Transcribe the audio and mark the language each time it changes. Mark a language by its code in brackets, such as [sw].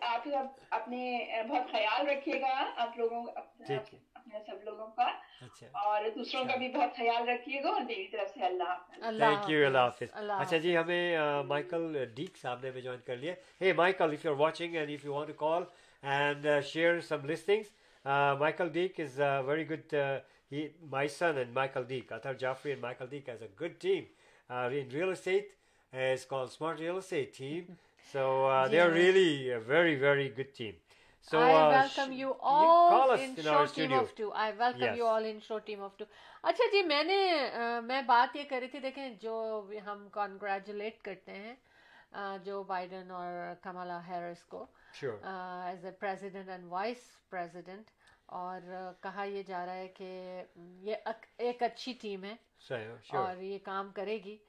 [hi] आप अपने बहुत ख्याल रखिएगा, आप लोगों अपने सब लोगों का, और दूसरों का भी बहुत ख्याल रखिएगा, और मेरी तरफ से अल्लाह। थैंक यू, अल्लाह हाफिज। अच्छा जी, हमें माइकल डीक साहब ने भी ज्वाइन कर लिया। [en] Hey Michael, if you are watching and if you want to call and share some listings, Michael Deek is very good. My son and Michael Deek, Athar Jaffrey and Michael Deek has a good team in real estate. It's called Smart Real Estate Team. So they are really a very, very good team. So I welcome you all in show team of two. I welcome you all in show team of two. [hi] अच्छा जी, मैं बात ये कर रही थी, देखें जो हम कॉन्ग्रेचुलेट करते हैं जो बाइडन और कमला हैरिस को [en] as a president and vice president, [hi] और कहा ये जा रहा है कि ये एक अच्छी टीम है और ये काम करेगी।